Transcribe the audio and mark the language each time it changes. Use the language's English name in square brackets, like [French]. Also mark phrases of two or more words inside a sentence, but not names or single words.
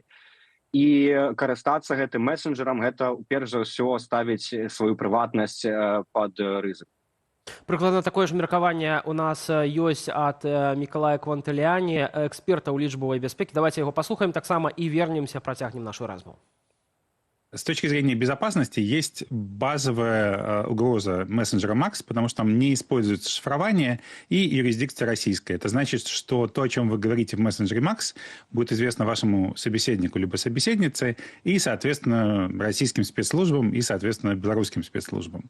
[Belarusian] І карыстацца гэтым месенджерам, гэта перш за ўсё ставіць сваю прыватнасць пад рызык. Прыкладна такое ж меркаванне у нас ёсць ад Мікалая Квантыліані, эксперта ў лічбавай бяспекі. Давайте яго паслухаем таксама і вернемся, працягнем нашу размову. [Russian] с точки зрения безопасности есть базовая угроза мессенджера Max, потому что там не используется шифрование и юрисдикция российская. Это значит, что то, о чем вы говорите в мессенджере Max, будет известно вашему собеседнику либо собеседнице и, соответственно, российским спецслужбам и, соответственно, белорусским спецслужбам.